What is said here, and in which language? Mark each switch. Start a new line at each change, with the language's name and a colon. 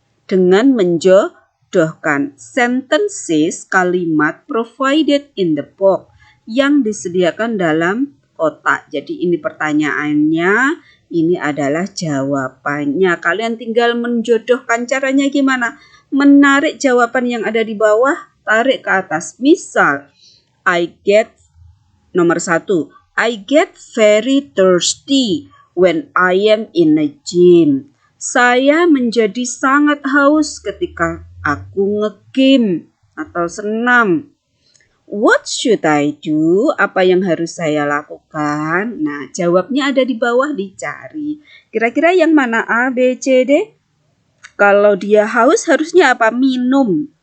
Indonesian: Dengan menjodohkan sentences, kalimat
English: provided in the box
Indonesian: yang disediakan dalam kotak. Jadi ini pertanyaannya, ini adalah jawabannya. Kalian tinggal menjodohkan. Caranya gimana? Menarik jawaban yang ada di bawah, tarik ke atas. Misal, nomor 1,
English: I get very thirsty when I am in a gym.
Indonesian: Saya menjadi sangat haus ketika aku nge-game atau senam.
English: What should I do?
Indonesian: Apa yang harus saya lakukan? Nah, jawabnya ada di bawah, dicari. Kira-kira yang mana? A, B, C, D? Kalau dia haus harusnya apa? Minum.